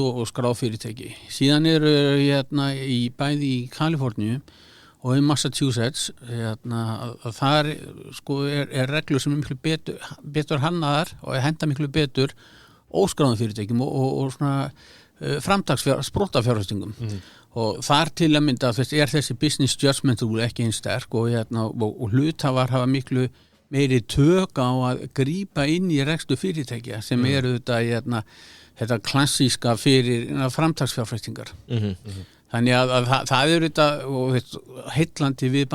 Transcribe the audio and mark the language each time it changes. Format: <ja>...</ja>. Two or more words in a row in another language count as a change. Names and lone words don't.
<is>og skráð fyrirtæki síðan eru í bæði í Kaliforníu og í Massachusetts að það sko reglur sem miklu betur hannaðar og henda miklu betur óskráðum fyrirtækjum og svona spróttafjárfestingum og þar til að mynda þessi</is> <en>business judgment rule</en> <is>ekki eins sterk og hluthafar hafa miklu meiri tök á að grípa inn í rekstu fyrirtækja sem eru þetta klassíska fyrir framtaksfjárfestingar þannig að það eru þetta heillandi við</is>